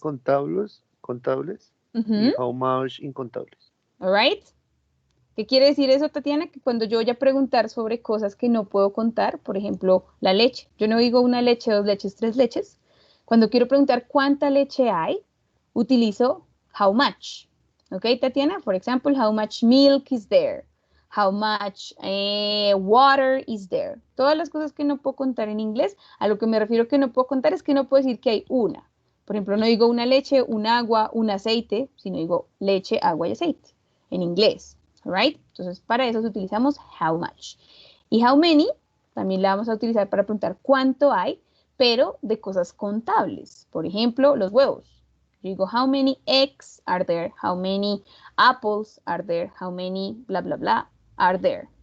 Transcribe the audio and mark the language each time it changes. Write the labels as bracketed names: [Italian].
[Spanish] contables y [English] how much [Spanish] incontables. [English] All right. [Spanish] ¿Qué quiere decir eso, Tatiana? Que cuando yo voy a preguntar sobre cosas que no puedo contar, por ejemplo, la leche. Yo no digo una leche, dos leches, tres leches. Cuando quiero preguntar cuánta leche hay, utilizo [English] how much. [Spanish] ¿Ok, Tatiana? [English] For example, how much milk is there? How much water is there? [Spanish] Todas las cosas que no puedo contar en inglés, a lo que me refiero que no puedo contar es que no puedo decir que hay una. Por ejemplo, no digo una leche, un agua, un aceite, sino digo leche, agua y aceite en inglés. [English] Right? [Spanish] Entonces, para eso utilizamos [English] how much. [Spanish] Y [English] how many [Spanish] también la vamos a utilizar para preguntar cuánto hay, pero de cosas contables. Por ejemplo, los huevos. Yo digo, [English] how many eggs are there? How many apples are there? How many bla, bla, bla are there?